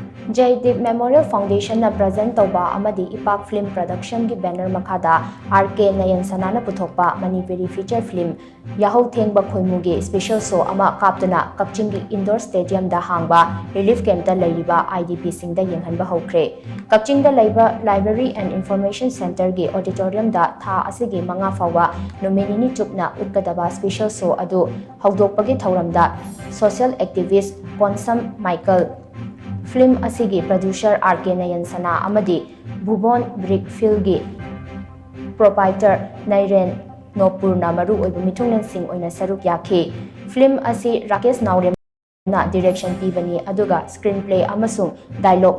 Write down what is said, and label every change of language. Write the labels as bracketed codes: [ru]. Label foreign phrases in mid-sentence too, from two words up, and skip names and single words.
[mni] Jaideep Memorial Foundation na present touba amadi Ipak Film Production gi banner makhada RK Nayansana na puthokpa Manipuri [en] Feature film [mni] Yahouthengba Khoimu gi [en] special show [mni] ama Kaptuna Kakching gi [en] indoor stadium [mni] da hangba [en] relief camp [mni] da leiriba IDP sing da Yenghanba Houkhre Kakching da leiba [en] library and information center [mni] gi auditorium da tha asigi manga fawa nominini chupna utkadaba [en] special show [mni] adu hawdokpagi thauramda [en] social activist [mni] Konsam Michael film asigi producer RK Nayansana amadi Bhubon Brickfield gi proprietor Nairen Nopurna maru oiba mithunglen sing oina saruk yakhi film asi Rakesh Naurem na direction pibani aduga screenplay amasung dialogue